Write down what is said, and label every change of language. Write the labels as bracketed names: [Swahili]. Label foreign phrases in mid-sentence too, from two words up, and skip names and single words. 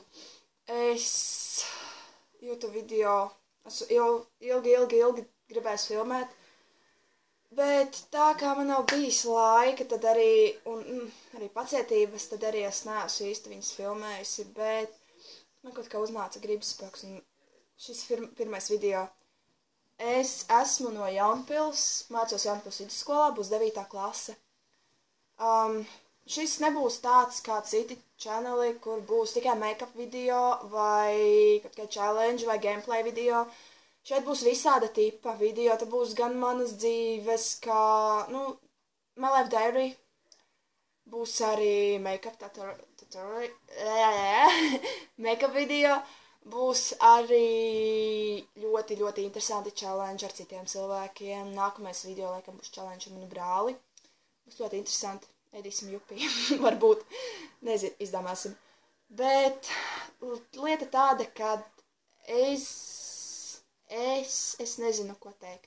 [Latvian] Es YouTube video esmu ilgi gribējis filmēt, bet tā kā man nav bijis laika, tad arī pacietības, tad arī es neesmu īsti viņas filmējusi, bet man kaut kā uznāca gribspēks, un šis pirmais video. Es esmu no Jaunpils, mācos Jaunpils vidusskolā, būs 9. klase. Šis nebūs tāds kā citi channeli, kur būs tikai make-up video, vai kaut kā challenge, vai gameplay video. Šeit būs visāda tipa video, te būs gan manas dzīves, kā, My Life Diary. Būs arī make-up make-up video. Būs arī ļoti interesanti challenge ar citiem cilvēkiem. Nākamais video, laikam, būs challenge ar manu brāli. Būs ļoti interesanti. Ēdīsim jupī. Varbūt. Nezinu, izdomāsim. Bet lieta tāda, ka es nezinu, ko teikt.